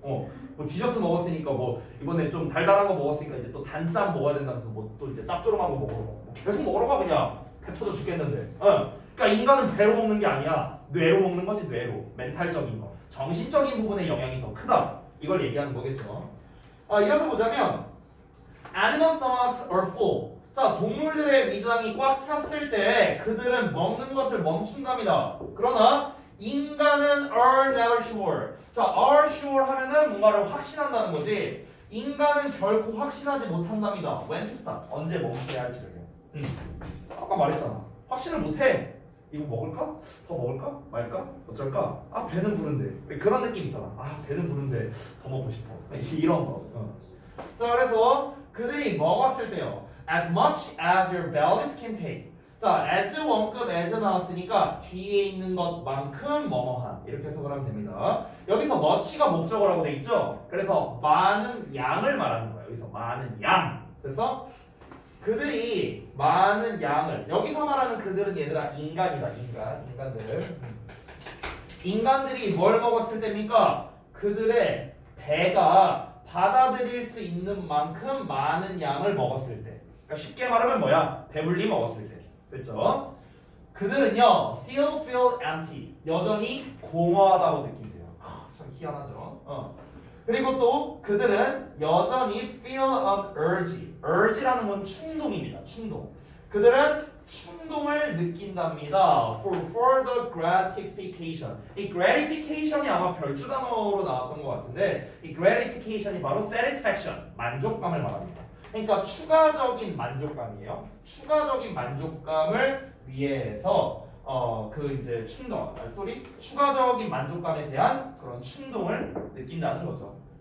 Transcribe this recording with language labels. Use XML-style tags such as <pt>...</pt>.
<ko>뭐 디저트 먹었으니까 뭐 이번에 좀 달달한 거 먹었으니까 이제 또 단짠 먹어야 된다면서 뭐 또 이제 짭조름한 거 먹으러 가. 계속 먹으러 가 그냥. 배 터져 죽겠는데. 그러니까 인간은 배로 먹는 게 아니야. 뇌로 먹는 거지. 뇌로. 멘탈적인 거. 정신적인 부분의 영향이 더 크다. 이걸 얘기하는 거겠죠. 이어서 보자면</ko> <en>Animal stomachs are full.</en> <ko>자, 동물들의 위장이 꽉 찼을 때 그들은 먹는 것을 멈춘답니다. 그러나 인간은</ko> <en>are never sure.</en> <ko>자,</ko> <en>are sure</en> <ko>하면은 뭔가를 확신한다는 거지. 인간은 결코 확신하지 못한답니다.</ko> <en>When to stop.</en> <ko>언제 멈춰야 할지를요. 아까 말했잖아. 확신을 못해. 이거 먹을까? 더 먹을까? 말까? 어쩔까? 배는 부른데. 그런 느낌 있잖아. 배는 부른데 더 먹고 싶어. 이런 거. 자, 그래서 그들이 먹었을 때요.</ko> <en>As much as your bellies can take.</en> <ko>자, as 원급 as 나왔으니까 뒤에 있는 것만큼 뭐뭐한 이렇게 해석을 하면 됩니다. 여기서 much가 목적어라고 돼 있죠? 그래서 많은 양을 말하는 거예요. 여기서 많은 양. 그래서 그들이 많은 양을 여기서 말하는 그들은 얘들아 인간이다. 인간들. 인간들이 뭘 먹었을 때입니까? 그들의 배가 받아들일 수 있는 만큼 많은 양을 먹었을 때. 그러니까 쉽게 말하면 뭐야? 배불리 먹었을 때. 됐죠?</ko> <en>그들은요, still feel empty.</en> <ko>여전히 공허하다고 느낀대요. 참 희한하죠? 그리고 또 그들은 여전히</ko> <en>feel an urge.</en> <ko>urge라는 건 충동입니다. 충동. 그들은 충동을 느낀답니다.</ko> <en>For further gratification.</en> <ko>이 gratification이 아마 별주 단어로 나왔던 것 같은데 이 gratification이 바로 satisfaction, 만족감을 말합니다. 그러니까 추가적인 만족감이에요. 추가적인 만족감을 위해서 이제 추가적인 만족감에 대한 그런 충동을 느낀다는 거죠.</ko>